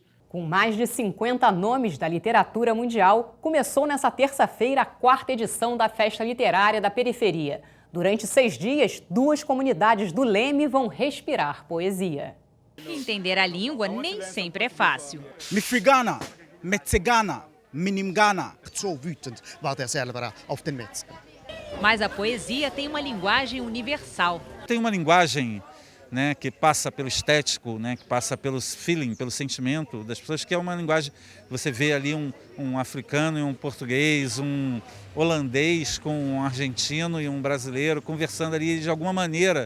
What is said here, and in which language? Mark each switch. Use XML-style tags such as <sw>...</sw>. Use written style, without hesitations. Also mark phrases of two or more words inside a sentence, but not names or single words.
<pt>Com mais de 50 nomes da literatura mundial, começou nesta terça-feira a 4ª edição da Festa Literária da Periferia. Durante 6 dias, 2 comunidades do Leme vão respirar poesia. Entender a língua nem sempre é fácil. Mifrigana, Metzegana, Minimgana.</pt> <de>So wütend war der Selber auf den Metz.</de> <pt>Mas a poesia tem uma linguagem universal. Tem uma linguagem, né, que passa pelo estético, né, que passa pelo feeling, pelo sentimento das pessoas, que é uma linguagem, você vê ali um africano e um português, um holandês com um argentino e um brasileiro conversando ali de alguma maneira.</pt>